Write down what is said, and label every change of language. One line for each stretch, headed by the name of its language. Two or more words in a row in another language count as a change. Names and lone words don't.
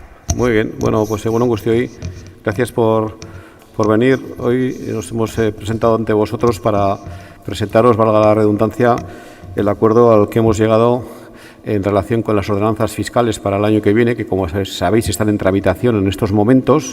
Spanish: Muy bien. Bueno, pues
Basque: egun on guztioi.
Spanish: Gracias por venir. Hoy nos hemos presentado ante vosotros para presentaros, valga la redundancia, el acuerdo al que hemos llegado en relación con las ordenanzas fiscales para el año que viene, que como sabéis están en tramitación en estos momentos.